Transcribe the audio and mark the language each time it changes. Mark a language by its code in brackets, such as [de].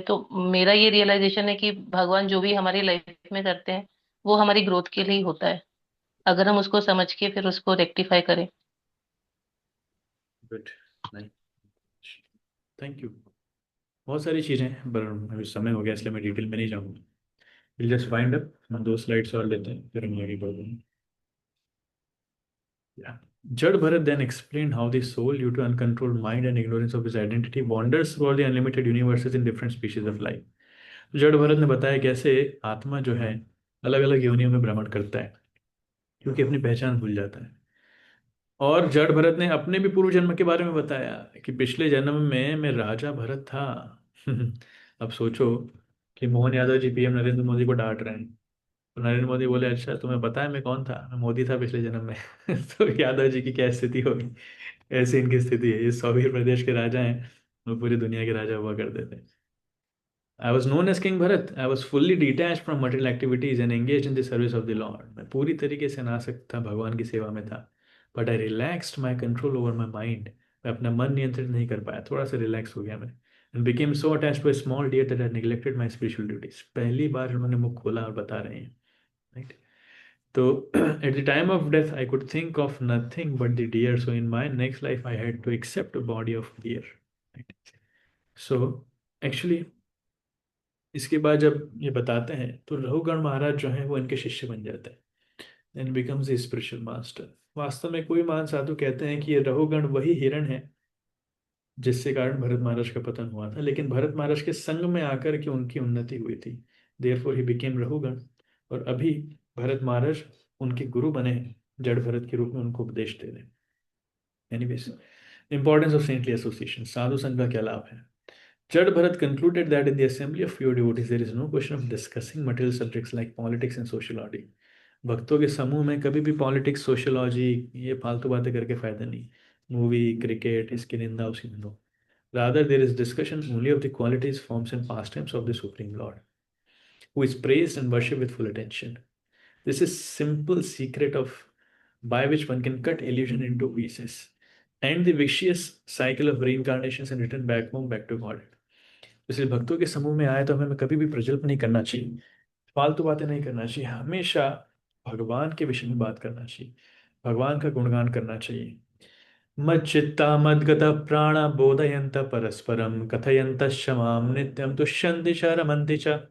[hi] तो मेरा ये रियलाइजेशन है कि भगवान जो भी हमारी लाइफ में करते हैं वो हमारी ग्रोथ के लिए ही होता है, अगर हम उसको समझ के फिर उसको रेक्टिफाई करें। गुड। Thank you. बहुत सारी चीज़ें हैं, पर अभी समय हो गया इसलिए मैं डिटेल में नहीं जाऊँगा। [en] will just find up, [hi] हम 2 स्लाइड्स और लेते हैं फिर हम आगे बढ़ेंगे। [en] Yeah. Jad Bharat then explained how the soul, due to uncontrolled mind and ignorance of his identity, wanders through all the unlimited universes in different species of life. [hi] जड़ भरत ने बताया कैसे आत्मा जो है अलग अलग योनियों में भ्रमण करता है क्योंकि अपनी पहचान भूल जाता है। और जड़ भरत ने अपने भी पूर्व जन्म के बारे में बताया कि पिछले जन्म में मैं राजा भरत था। अब सोचो कि मोहन यादव जी पीएम नरेंद्र मोदी को डांट रहे हैं, तो नरेंद्र मोदी बोले अच्छा तुम्हें पता है मैं कौन था, मैं मोदी था पिछले जन्म में। तो यादव जी की क्या स्थिति होगी। ऐसी इनकी स्थिति है। ये 100 प्रदेश के राजा हैं, वो पूरी दुनिया के राजा हुआ करते थे। [en] I was known as King Bharat. I was fully detached from material activities and engaged in the service of the Lord. [hi] मैं पूरी तरीके से अनासक्त था, भगवान की सेवा में था। [en] But I relaxed my control over my mind. [hi] मैं अपना मन नियंत्रित नहीं कर पाया, थोड़ा सा रिलैक्स हो गया मैं। [en] And became so attached to a small deer that I neglected my spiritual duties. [hi] पहली बार उन्होंने मुख खोला और बता रहे हैं, [en] right? [hi] तो [en] at the time of death I could think of nothing but the deer. So in my next life I had to accept a body of deer. Right? So actually [hi] इसके बाद जब ये बताते हैं तो रघुगण महाराज जो हैं वो इनके शिष्य बन जाते हैं [en] And becomes a spiritual master. [hi] वास्तव में कोई महान साधु कहते हैं कि ये रघुगण वही हिरण है जिससे कारण भरत महाराज का पतन हुआ था, लेकिन भरत महाराज के संग में आकर के उनकी उन्नति हुई थी। [en] therefore he became [hi] Raghugan. और अभी भरत महाराज उनके गुरु बने हैं, जड़ भरत के रूप में उनको उपदेश दे रहे हैं। [en] anyways, importance of saintly association, [hi] साधु संघ का क्या लाभ है। [en] Jad Bharat concluded that in the assembly of pure devotees there is no question of discussing material subjects like politics and sociology. [hi] भक्तों के समूह में कभी भी पॉलिटिक्स, सोशियोलॉजी, ये फालतू बातें करके फायदा नहीं। मूवी, क्रिकेट, इसकी निंदा उसकी निंदा। [en] Rather there is discussion only of the qualities, forms and pastimes of the Supreme Lord, who is praised and worshipped with full attention. This is simple secret of by which one can cut illusion into pieces, end the vicious cycle of reincarnations and return back home, back to God. [hi] इसलिए भक्तों के समूह में आए तो हमें कभी भी प्रजल्प नहीं करना चाहिए, फालतू बातें नहीं करना चाहिए, हमेशा भगवान के विषय में बात करना चाहिए, भगवान का गुणगान करना चाहिए। [sa] मच्चित्ता मद्गत प्राण बोधयंत परस्परम कथयंत क्षमाम नित्यम तुष्यन्ति च रमन्ति च।